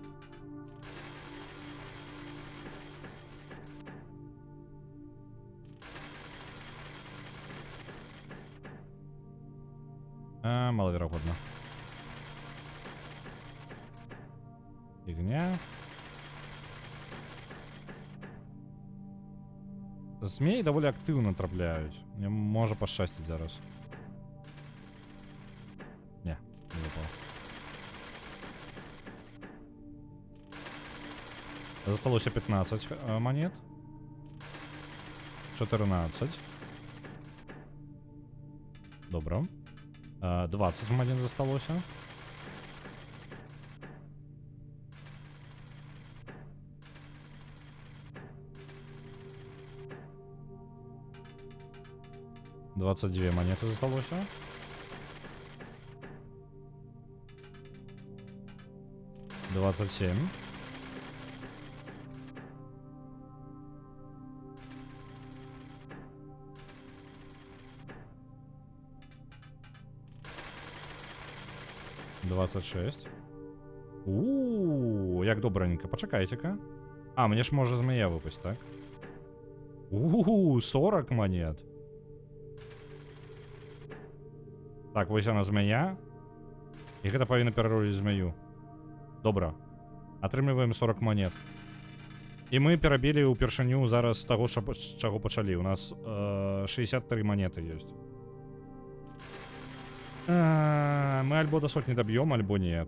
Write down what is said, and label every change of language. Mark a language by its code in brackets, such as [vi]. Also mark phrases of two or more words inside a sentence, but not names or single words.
[ru] Маловероятно. Фигня. [uk] Змеи доволі активно трапляють. Мне може пощастить зараз. Не випало. Засталося 15 монет. 14. Добре. 20 монет засталося. Двадцать 22 монеты засталося. [ru] Двадцать 7. Двадцать 6. [uk] Як добренько. Почекайте-ка. А, мне ж може змея випасть, так? 40 монет. Так, ось вона змея. [be] І гэта павінна перароліць змею. Добра. Атрымліваем 40 монет. І мы перабілі ўпершыню зараз з таго, з чаго пачалі. У нас 63 монеты ёсць. Мы альбо до сотні доб'ем, альбо не.